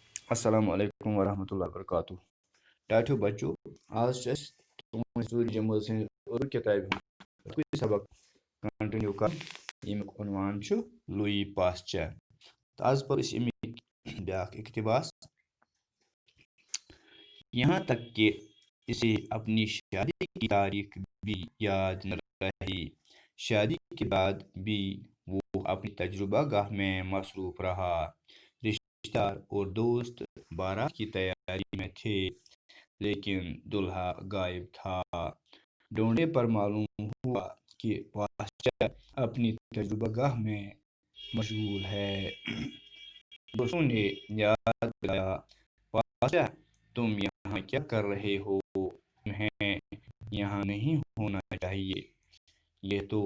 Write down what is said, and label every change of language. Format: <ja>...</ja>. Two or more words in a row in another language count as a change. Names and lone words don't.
<ar>السلام علیکم ورحمۃ اللہ وبرکاتہ</ar> <ks>ٹاٹو بچو آج تم جمٲژ ہٕنٛدِ اردو کِتابہِ ہُنٛد سبق کنٹِنیو کر ییٚمیُک عنوان چھُ لوئی پاسچر تہٕ آز پَرو أسۍ اَمِکۍ بیٛاکھ اقتباس</ks> <ur>یہاں تک کہ اسے اپنی شادی کی تاریخ بھی یاد نہ رہی شادی کے بعد بھی وہ اپنی تجربہ گاہ میں مصروف رہا رشتہ دار اور دوست بارات کی تیاری میں تھے لیکن دلہا غائب تھا ڈھونڈنے پر معلوم ہوا کہ پاسچر اپنی تجربہ گاہ میں مشغول ہے دوستوں نے یاد دلایا پاسچر تم یہاں کیا کر رہے ہو تمہیں یہاں نہیں ہونا چاہیے یہ تو</ur>